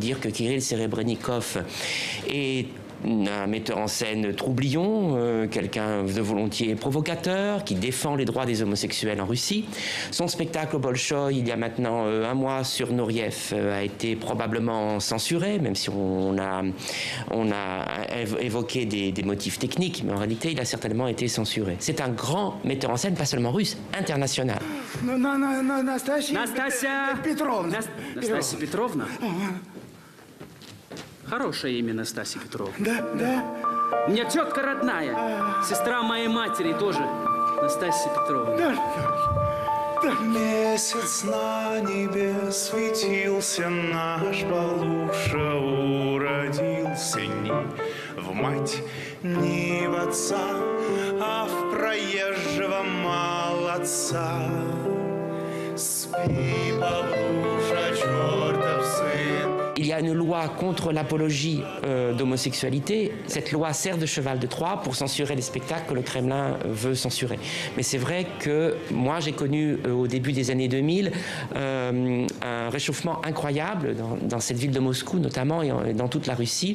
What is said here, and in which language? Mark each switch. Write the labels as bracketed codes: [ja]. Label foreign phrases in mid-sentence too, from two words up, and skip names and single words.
[fr] Il faut dire que Kirill Serebrennikov est un metteur en scène troublion, quelqu'un de volontiers provocateur, qui défend les droits des homosexuels en Russie. Son spectacle au Bolchoï, il y a maintenant un mois sur Nouriev, a été probablement censuré, même si on a évoqué des motifs techniques, mais en réalité, il a certainement été censuré. C'est un grand metteur en scène, pas seulement russe, international. [ru] Настасья Петровна. Настасья Петровна? Хорошее имя, Настасья Петровна. Да. У меня тетка родная, сестра моей матери тоже, Настасья Петровна. Месяц на небе светился, наш Балуша уродился ни в мать, ни в отца, а в проезжего молодца. Спи, Балуша, чертов сын. [fr] Il y a une loi contre l'apologie d'homosexualité. Cette loi sert de cheval de Troie pour censurer les spectacles que le Kremlin veut censurer. Mais c'est vrai que moi, j'ai connu au début des années 2000 un réchauffement incroyable dans cette ville de Moscou notamment et dans toute la Russie.